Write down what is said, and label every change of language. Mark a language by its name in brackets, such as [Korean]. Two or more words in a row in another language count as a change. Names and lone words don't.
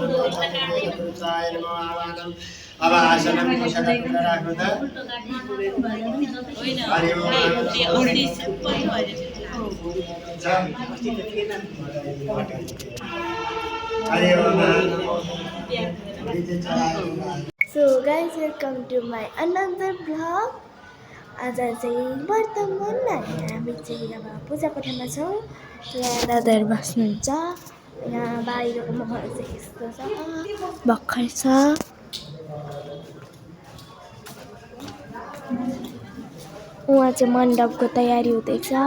[Nepali] आह्वानम अब आसनम कुशला राख्नु त [Sanskrit] हरि ओम हरि ओम [English] So guys, welcome to my another vlog. [Nepali] आज चाहिँ वर्तमान हामी चाहिँ अब पूजा कोठामा छौँ। यहाँ दादाहरू बस्नुहुन्छ। यहाँ बाहिरको माहौल चाहिँ यस्तो छ, भर्खर छ। उहाँ चाहिँ मण्डपको तयारी हुँदैछ।